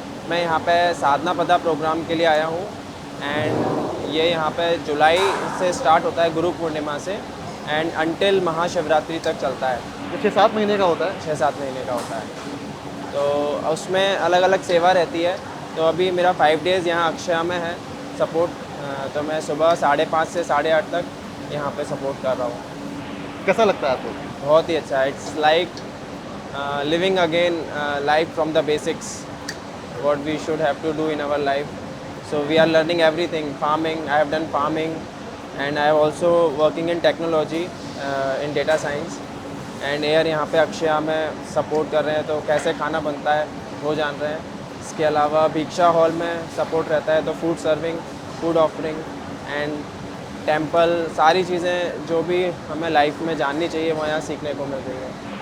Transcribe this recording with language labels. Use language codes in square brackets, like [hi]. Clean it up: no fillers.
[hi] मैं यहाँ पे साधना पदा प्रोग्राम के लिए आया हूँ एंड ये यहाँ पे जुलाई से स्टार्ट होता है, गुरु पूर्णिमा से, एंड अंटिल महाशिवरात्रि तक चलता है। ये 6-7 महीने का होता है? 6-7 महीने का होता है। तो उसमें अलग अलग सेवा रहती है। तो अभी मेरा 5 डेज़ यहाँ अक्षया में है सपोर्ट। तो मैं सुबह 5:30 से 8:30 तक यहाँ पे सपोर्ट कर रहा हूँ। कैसा लगता है आपको? बहुत ही अच्छा है। [en] It's like living again life from the basics what we should have to do in our life. So we are learning everything. Farming, I have done farming, and I have also working in technology, in data science. And here [hi] यहाँ पे अक्षया में support कर रहे हैं, तो कैसे खाना बनता है वो जान रहे हैं। इसके अलावा भिक्षा हॉल में सपोर्ट रहता है, तो food serving, food offering and temple, सारी चीज़ें जो भी हमें लाइफ में जाननी चाहिए वो यहाँ सीखने को मिल रही है।